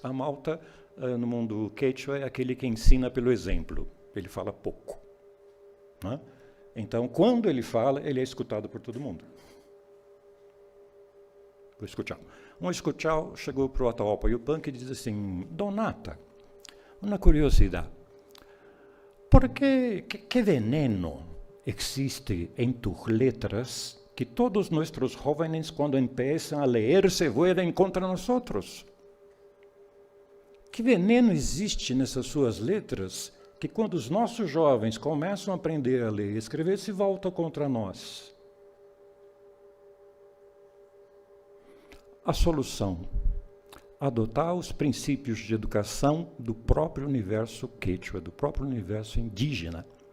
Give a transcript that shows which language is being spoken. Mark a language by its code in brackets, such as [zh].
[pt] Amalta, no mundo quechua, é aquele que ensina pelo exemplo. Ele fala pouco, né? Então, quando ele fala, ele é escutado por todo mundo. O escuchao. Um escuchao chegou para o Atahualpa Yupanqui e diz assim: Donata, uma curiosidade. [es] ¿Por qué veneno existe en tus letras que todos nuestros jóvenes, cuando empiezan a leer, se vuelven contra nosotros? [pt] Que veneno existe nessas suas letras que, quando os nossos jovens começam a aprender a ler e escrever, se voltam contra nós? A solução: adotar os princípios de educação do próprio universo quechua, do próprio universo indígena.